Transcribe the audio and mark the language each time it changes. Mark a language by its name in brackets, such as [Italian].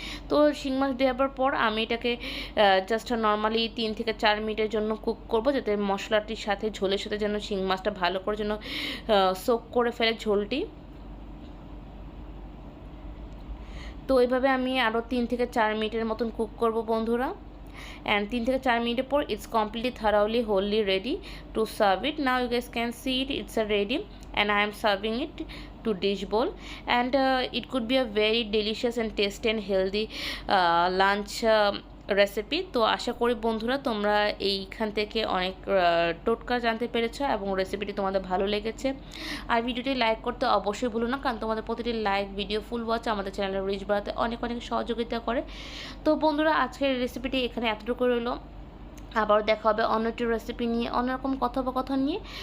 [Bangla] তো শিং মাছ দেওয়ার পর আমি এটাকে জাস্ট নর্মালি 3 থেকে 4 মিনিটের জন্য কুক করব, যাতে মশলাটির সাথে ঝোলের সাথে যেন শিং মাছটা ভালো করে যেন সোক করে ফেলে ঝোলটি। তো এইভাবে আমি আরও 3 থেকে 4 মিনিটের মতন কুক করব বন্ধুরা। [English] and [Bangla] 3 থেকে 4 মিনিটের পর [English] it's completely thoroughly wholly ready to serve it. Now you guys can see it, it's ready and I am serving it to dish bowl. And it could be a very delicious and tasty and healthy lunch recipe. [Bangla] তো আশা করি বন্ধুরা তোমরা এইখান থেকে অনেক টোটকা জানতে পেরেছো এবং রেসিপিটি তোমাদের ভালো লেগেছে। আর ভিডিওটি লাইক করতে অবশ্যই ভুলো না, কারণ তোমাদের প্রতিটি লাইক ভিডিও ফুল ওয়াচ আমাদের চ্যানেলের রিচ বাড়াতে অনেক অনেক সহযোগিতা করে। তো বন্ধুরা আজকের রেসিপিটি এখানে এতটুকু রইলো, আবার দেখা হবে অন্য একটি রেসিপি নিয়ে, অন্যরকম কথোপকথন নিয়ে।